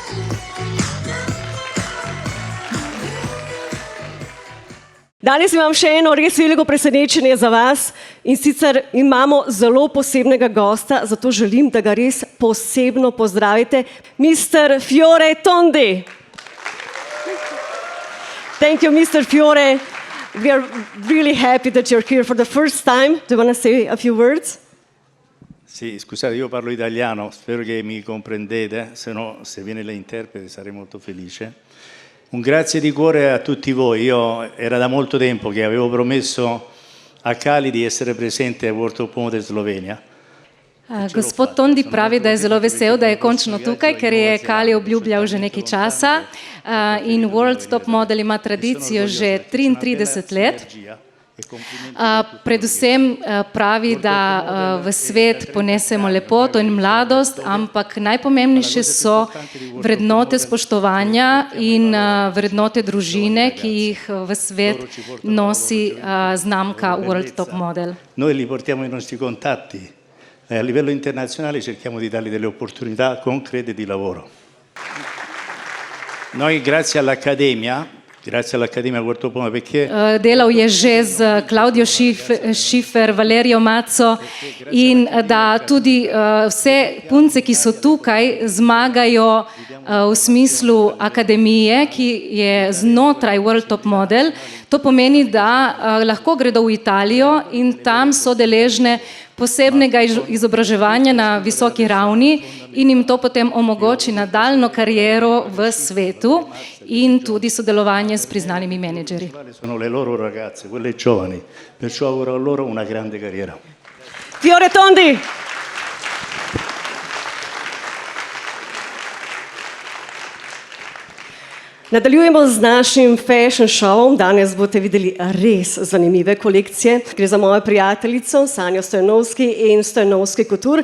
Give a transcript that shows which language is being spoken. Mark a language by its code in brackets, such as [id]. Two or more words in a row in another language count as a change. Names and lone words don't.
[sl] Danes imam še eno res veliko presenečenje za vas in sicer imamo zelo posebnega gosta, zato želim, da ga res posebno pozdravite, [en] Mr. Fiore Tondi. Thank you, Mr. Fiore. We are really happy that you're here for the first time. Do you want to say a few words? [it] Sì, scusate, io parlo italiano, spero che mi comprendete, se no, se viene l'interprete sarei molto felice. Un grazie di cuore a tutti voi. Era da molto tempo che avevo promesso a Kali di essere presente a World Top Model Slovenia. [sl] Gospod Tondi pravi, da je zelo vesel, da je končno tukaj, ker je Kali obljubljal že nekaj časa in World Top Model ima tradicijo že 33 let. Predvsem pravi, da v svet ponesemo lepoto in mladost, ampak najpomembnejše so vrednote spoštovanja in vrednote družine, ki jih v svet nosi znamka World Top Model. [it] Noi li portiamo i nostri contatti e a livello internazionale cerchiamo di dargli delle opportunità concrete di lavoro. Noi grazie all'Accademia World Top Model perché [sl] delal je že z Klaudijo Šifer, Valerijo Maco in da tudi vse punce, ki so tukaj, zmagajo v smislu akademije, ki je znotraj World Top Model. To pomeni, da lahko gredo v Italijo in tam so deležne posebnega izobraževanja na visoki ravni in jim to potem omogoči nadaljnjo kariero v svetu in tudi sodelovanje s priznanimi menedžerji. [it] Sono le loro ragazze, quelle giovani, perciò auguro a loro una grande carriera. [sl] Fiore Tondi. Nadaljujemo z našim [en] fashion showom. [sl] Danes boste videli res zanimive kolekcije. Gre za mojo prijateljico Sanjo Stojanovski in Stojanovski Couture.